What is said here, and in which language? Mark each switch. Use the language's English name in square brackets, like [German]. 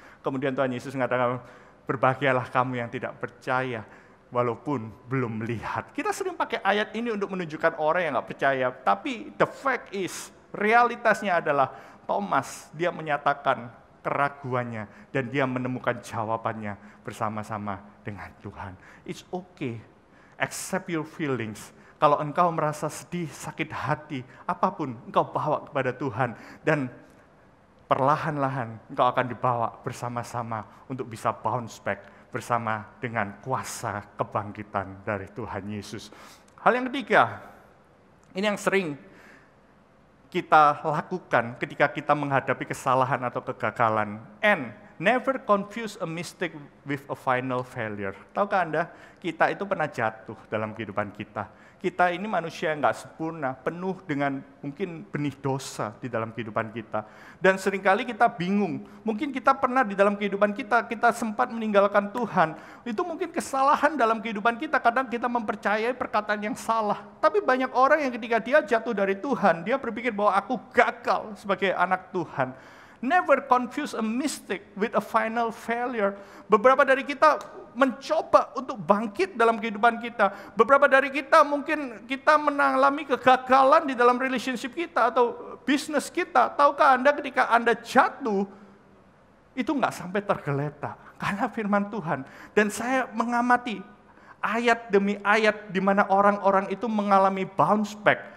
[Indonesian] Kemudian Tuhan Yesus mengatakan, berbahagialah kamu yang tidak percaya, walaupun belum melihat. Kita sering pakai ayat ini untuk menunjukkan orang yang nggak percaya. Tapi [English] the fact is, [Indonesian] realitasnya adalah Thomas, dia menyatakan keraguannya. Dan dia menemukan jawabannya bersama-sama dengan Tuhan. [English] It's okay, accept your feelings. [Indonesian] Kalau engkau merasa sedih, sakit hati, apapun engkau bawa kepada Tuhan. Dan perlahan-lahan engkau akan dibawa bersama-sama untuk bisa [English] bounce back [Indonesian] bersama dengan kuasa kebangkitan dari Tuhan Yesus. Hal yang ketiga, ini yang sering kita lakukan ketika kita menghadapi kesalahan atau kegagalan. [English] Never confuse a mistake with a final failure. [Indonesian] Tahukah Anda, kita itu pernah jatuh dalam kehidupan kita. Kita ini manusia yang nggak sempurna, penuh dengan mungkin benih dosa di dalam kehidupan kita. Dan seringkali kita bingung, mungkin kita pernah di dalam kehidupan kita sempat meninggalkan Tuhan. Itu mungkin kesalahan dalam kehidupan kita, kadang kita mempercayai perkataan yang salah. Tapi banyak orang yang ketika dia jatuh dari Tuhan, dia berpikir bahwa aku gagal sebagai anak Tuhan. [English] Never confuse a mistake with a final failure. [Indonesian] Beberapa dari kita mencoba untuk bangkit dalam kehidupan kita. Beberapa dari kita mungkin kita mengalami kegagalan di dalam relationship kita atau bisnis kita. Tahukah Anda ketika Anda jatuh, itu nggak sampai tergeletak. Karena firman Tuhan. Dan saya mengamati ayat demi ayat di mana orang-orang itu mengalami [English] bounce back.